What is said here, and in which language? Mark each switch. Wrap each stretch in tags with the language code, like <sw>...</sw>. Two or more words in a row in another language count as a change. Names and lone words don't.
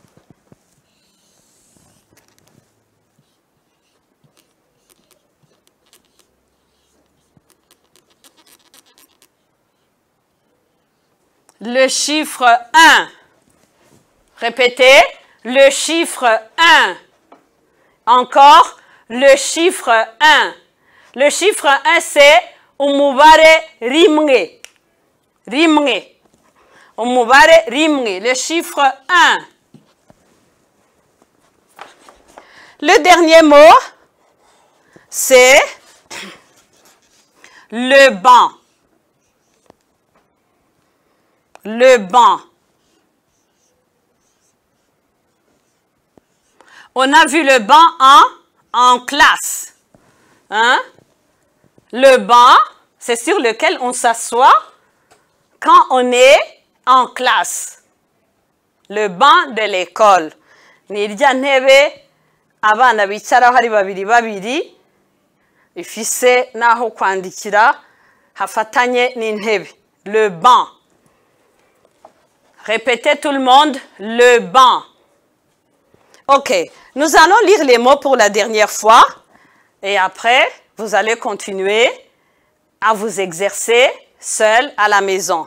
<fr>Le chiffre 1. Répétez, le chiffre 1. Encore, le chiffre 1. Le chiffre 1, c'est</fr> <rn>umubare rimwe. Rimwe. Umubare rimwe.</rn> <fr>Le chiffre 1. Le dernier mot, c'est le banc. Le banc. On a vu le banc en classe. Hein? Le banc, c'est sur lequel on s'assoit quand on est en classe. Le banc de l'école.</fr> <rn>Ni irya ntebe abana bicaraho ari babiri babiri ifise naho kwandikira hafatanye n'intebe.</rn> <fr>Le banc. Répétez tout le monde, le banc. Ok, nous allons lire les mots pour la dernière fois et après, vous allez continuer à vous exercer seul à la maison.</fr>